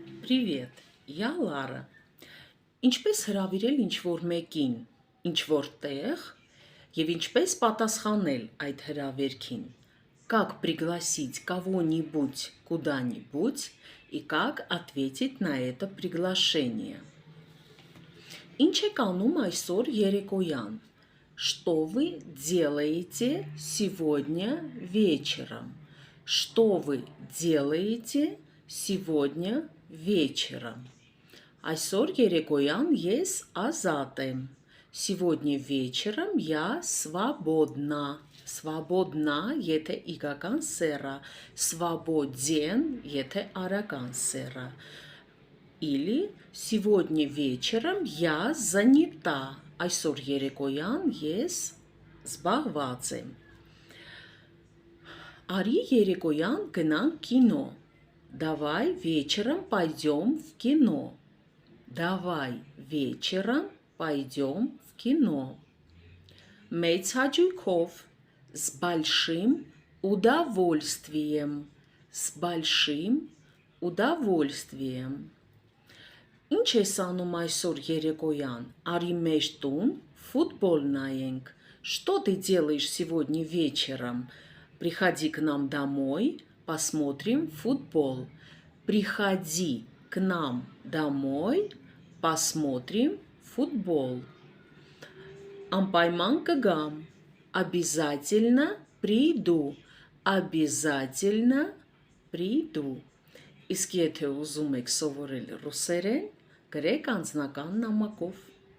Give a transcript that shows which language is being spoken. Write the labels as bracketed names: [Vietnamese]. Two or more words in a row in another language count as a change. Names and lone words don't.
[Russian] Привет, я Լարա։ [Armenian] Ինչպես հրավիրել ինչ-որ մեկին, ինչ-որ տեղ և ինչպես պատասխանել այդ հրավերքին։ [Russian] Как пригласить кого-нибудь куда-нибудь и как ответить на это приглашение. [Armenian] Ինչ եք անում այսօր երեկոյան? [Russian] Что вы делаете сегодня вечером? Что вы делаете сегодня вечером? [Armenian] Այսօր երեկոյան ես ազատ եմ. [Russian] Сегодня вечером я свободна. [Armenian] Свободна եթե իգական սեռա, свободен եթե արական սեռա. [Russian] Или сегодня вечером я занята. [Armenian] Այսօր երեկոյան ես զբաղված եմ. Արի երեկոյան գնանք կինո. [Russian] Давай вечером пойдем в кино. Давай вечером пойдем в кино. [Armenian] Մեծ հաճույքով. [Russian] С большим удовольствием. С большим удовольствием. [Armenian] Ինչ ես անում այսօր երեկոյան? Արի մեր տուն футбол նայենք. [Russian] Что ты делаешь сегодня вечером? Приходи к нам домой, посмотрим футбол. Приходи к нам домой, посмотрим футбол. [Armenian] Անպայման կգամ. [Russian] Обязательно приду. Обязательно приду. [Armenian] Իսկ եթե ուզում եք սովորել ռուսերեն, գրեք անձնական նամակով.